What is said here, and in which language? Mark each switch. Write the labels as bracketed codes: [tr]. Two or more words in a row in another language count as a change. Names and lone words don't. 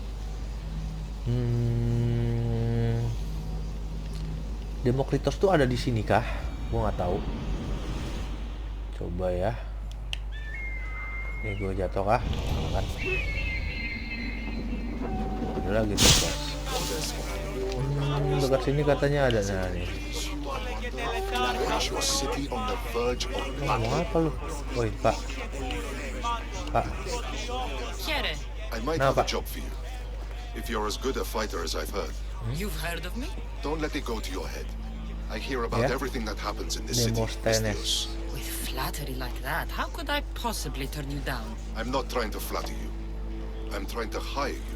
[id] Demokritos tuh ada di sini kah? Gue nggak tahu. Coba ya. Nih gue jatuh kah? Kan. Lagi tuh guys. Dekat sini katanya ada nih. [en] Is your city on the verge of [id] Mau apa lu? Woi, Pak. Pak. [en] Chiere, I might No, have a but- job for you. If you're as good a fighter as I've heard, you've heard of me? don't let it go to your head. I hear about Yeah? everything that happens in this city. Demosthenes. With flattery like that, how could I possibly turn you down? I'm not trying to flatter you. I'm trying to hire you.